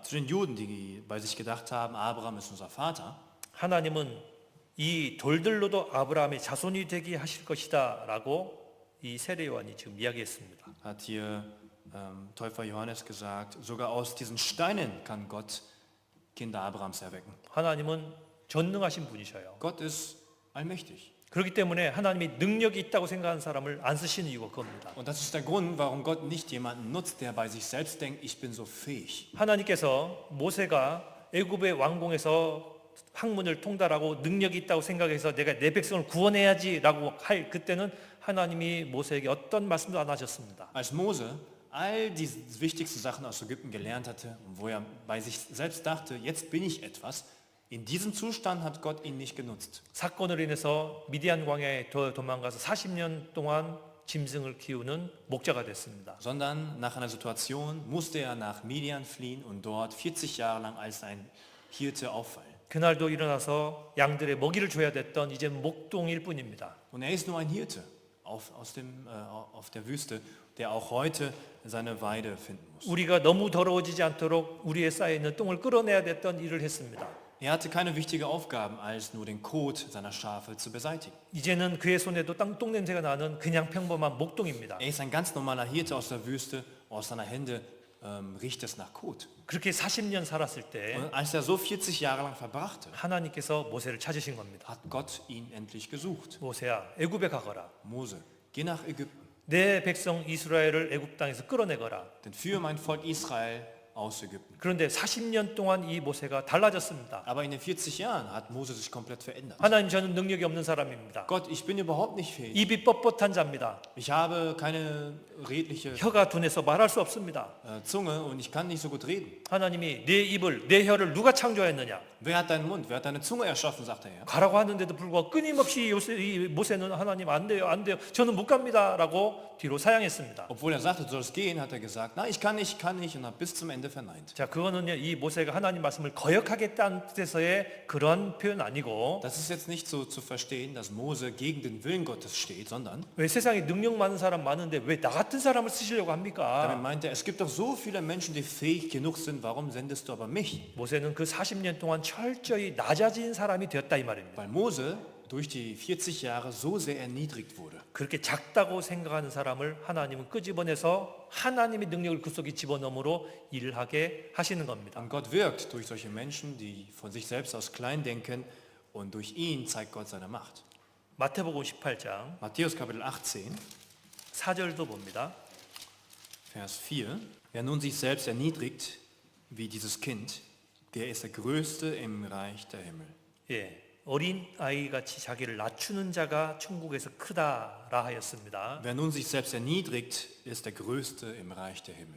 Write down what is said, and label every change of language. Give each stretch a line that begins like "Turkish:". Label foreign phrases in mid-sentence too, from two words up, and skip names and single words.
German: Zu den Juden, die bei sich gedacht haben, Abraham ist unser Vater,
Korean: 하나님은 이 돌들로도 아브라함의 자손이 되게 하실 것이다라고 이 세례 요한이 지금 이야기했습니다.
German: hat hier Täufer Johannes gesagt, sogar aus diesen Steinen kann Gott Kinder Abrahams erwecken.
Korean: 하나님은 전능하신 분이셔요.
German: Gott ist allmächtig.
Korean: 그렇기 때문에 하나님이 능력이 있다고 생각하는 사람을 안 쓰시는 이유가 그겁니다.
German: Und das ist der Grund, warum Gott nicht jemanden nutzt, der bei sich selbst denkt, ich bin so fähig.
Korean: 하나님께서 모세가 애굽의 왕궁에서 학문을 통달하고 능력이 있다고 생각해서 내가 내 백성을 구원해야지라고 할 그때는 하나님이 모세에게 어떤 말씀도 안 하셨습니다.
German: Als Mose all die wichtigsten Sachen aus Ägypten gelernt hatte und wo er bei sich selbst dachte, jetzt bin ich etwas, In diesem Zustand hat Gott ihn nicht genutzt.
Korean: 사건으로 인해서 미디안 광야에 도망가서 40년 동안 짐승을 키우는 목자가 됐습니다.
German: Sondern nach einer Situation musste er nach Midian fliehen und dort 40 Jahre lang als ein Hirte auffallen.
Korean: 그날도 일어나서 양들의 먹이를 줘야 됐던 이제 목동일 뿐입니다.
German: Und er ist nur ein Hirte auf der Wüste, der auch heute seine Weide finden muss.
Korean: 우리가 너무 더러워지지 않도록 우리의 쌓여 있는 똥을 끌어내야 됐던 일을 했습니다.
German: Er hatte keine wichtige Aufgaben, als nur den Kot seiner Schafe zu beseitigen.
Korean: 이제는 그의 손에도 똥 냄새가 나는 그냥 평범한 목동입니다.
German: Er ist ein ganz normaler Hirte aus der Wüste, aus seiner Hände riecht es nach Kot.
Korean: 그렇게 40년 살았을 때
German: Und als er so 40 Jahre lang verbrachte,
Korean: 하나님께서 모세를 찾으신 겁니다.
German: hat Gott ihn endlich gesucht.
Korean: 모세야, 애굽에 가거라.
German: Mose, geh nach Ägypten,
Korean: 내 백성 이스라엘을 애굽 땅에서 끌어내거라.
German: denn führe mein Volk Israel aus Ägypten.
Korean: 그런데 40년 동안 이 모세가 달라졌습니다.
German: Aber in den 40 Jahren hat Mose sich komplett verändert.
Korean: 하나님, 저는 능력이 없는 사람입니다.
German: Gott, ich bin überhaupt nicht fähig.
Korean: 입이 뻣뻣한 자입니다.
German: Ich habe keine redliche
Korean: 혀가 둔해서 말할 수 없습니다.
German: Zunge und ich kann nicht so gut reden.
Korean: 하나님이 내 입을, 내 혀를 누가 창조했느냐?
German: Wer hat deinen Mund? Wer hat deine Zunge erschaffen, sagt er.
Korean: 가라고 하는데도 불구하고 끊임없이 이 모세는 하나님 안 돼요, 안 돼요. 저는 못 갑니다라고 뒤로 사양했습니다.
German: Obwohl er sagte, du sollst gehen, hat er gesagt, nein, ich kann nicht und hat bis zum Ende verneint.
Korean: 자, 그거는요, 이 모세가 하나님 말씀을 거역하겠다는 뜻에서의 그런 표현 아니고,
German: Das ist jetzt nicht so zu verstehen, dass Mose gegen den Willen Gottes steht, sondern
Korean: 왜 세상에 능력 많은 사람 많은데 왜 나 같은 사람을 쓰시려고
German: damit
Korean: 합니까?
German: meint er, es gibt doch so viele Menschen, die fähig genug sind, warum sendest du aber mich?
Korean: 모세는 그 40년 동안 철저히 낮아진 사람이 되었다 이 말입니다.
German: Weil Mose durch die 40 Jahre so sehr erniedrigt wurde.
Korean: 그렇게 작다고 생각하는 사람을 하나님은 끄집어내서 하나님의 능력을 그 속에 집어넣음으로 일을 하게 하시는 겁니다.
German: Und Gott wirkt durch solche Menschen, die von sich selbst aus klein denken und durch ihn zeigt Gott seine Macht.
Korean: 마태복음 18장
German: Matthäus Kapitel 18,
Korean: 4절도 봅니다.
German: Vers 4. Wer nun sich selbst erniedrigt, wie dieses Kind, der ist der Größte im Reich der Himmel.
Korean: 예, 어린 아이 같이 자기를 낮추는 자가 천국에서 크다라 하였습니다.
German: Wer nun sich selbst erniedrigt, ist der Größte im Reich der Himmel.